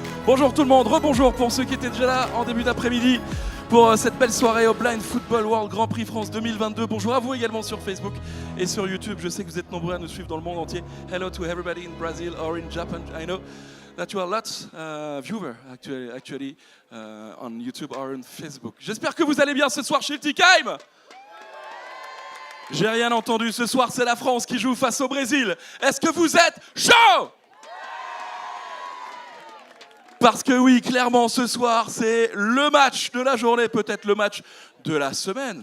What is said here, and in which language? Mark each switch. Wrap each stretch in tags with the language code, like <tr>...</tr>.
<fr>Bonjour tout le monde, rebonjour pour ceux qui étaient déjà là en début d'après-midi pour cette belle soirée au Blind Football World Grand Prix France 2022. Bonjour à vous également sur Facebook et sur YouTube. Je sais que vous êtes nombreux à nous suivre dans le monde entier.</fr> <en>Hello to everybody in Brazil or in Japan. I know that you are lots viewers actually on YouTube or on Facebook.</en> <fr>J'espère que vous allez bien ce soir chez Time. J'ai rien entendu. Ce soir, c'est la France qui joue face au Brésil. Est-ce que vous êtes chaud ? Parce que oui, clairement, ce soir, c'est le match de la journée, peut-être le match de la semaine.</fr>